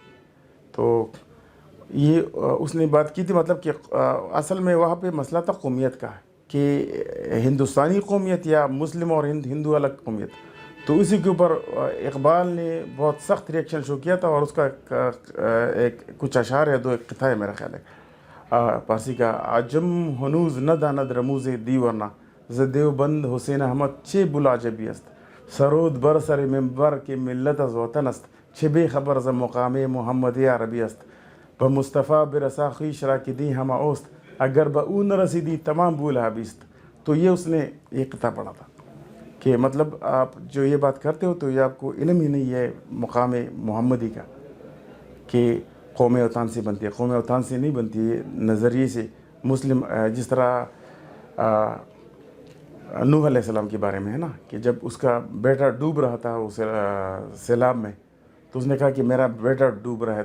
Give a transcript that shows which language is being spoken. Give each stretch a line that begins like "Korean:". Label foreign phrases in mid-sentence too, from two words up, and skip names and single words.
Urdu: تو یہ اس نے بات کی تھی, مطلب کہ اصل میں وہاں پہ مسئلہ تھا قومیت کا, کہ ہندوستانی قومیت یا مسلم اور ہندو الگ قومیت. تو اسی کے اوپر اقبال نے بہت سخت ریئیکشن شو کیا تھا, اور اس کا ایک کچھ اشعار ہے, دو ایک قطعہ ہے میرا خیال ہے پارسی کا.
Persian: عجم ہنوز نہ داند رموز دیورنا ز دیوبند حسین احمد چه بلاجبی است سرود بر سر منبر که ملت از وطن است چه بے خبر ز مقام محمدی عربی است به مصطفی برسا خویش را که دی همه اوست اگر به او نرسیدی تمام بولہابی است.
Urdu: تو یہ اس نے یہ قطعہ پڑھا تھا کہ مطلب آپ جو یہ بات کرتے ہو تو یہ آپ کو علم ہی نہیں ہے مقام محمدی کا, کہ قوم اوطان سے بنتی ہے. قوم اوطان سے نہیں بنتی ہے, نظریے سے. مسلم جس طرح نوح علیہ السلام کے بارے میں ہے نا, کہ جب اس کا بیٹا ڈوب رہا تھا اس سیلاب میں, تو اس نے کہا کہ میرا بیٹا ڈوب رہا ہے.